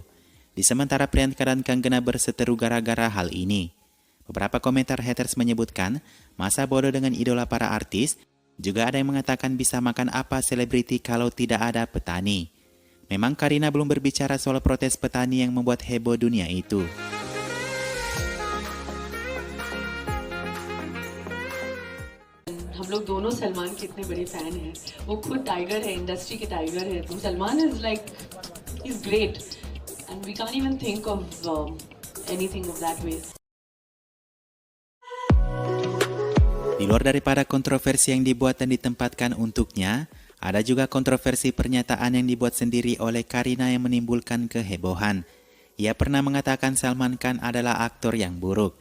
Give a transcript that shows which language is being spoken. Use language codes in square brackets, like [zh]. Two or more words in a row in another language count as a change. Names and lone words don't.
[id] Di sementara Priyanka dan Kanggena berseteru gara-gara hal ini. Beberapa komentar haters menyebutkan, masa bodoh dengan idola para artis, juga ada yang mengatakan bisa makan apa selebriti kalau tidak ada petani. Memang Karina belum berbicara soal protes petani yang membuat heboh dunia itu. [hi] हम लोग दोनों सलमान के इतने बड़े फैन हैं. वो खुद टाइगर है, इंडस्ट्री के टाइगर है. [en] तो Salman is like, he is great and we can't even think of anything of that way. [id] Di luar daripada kontroversi yang dibuat dan ditempatkan untuknya, ada juga kontroversi pernyataan yang dibuat sendiri oleh Karina yang menimbulkan kehebohan. Ia pernah mengatakan Salman Khan adalah aktor yang buruk.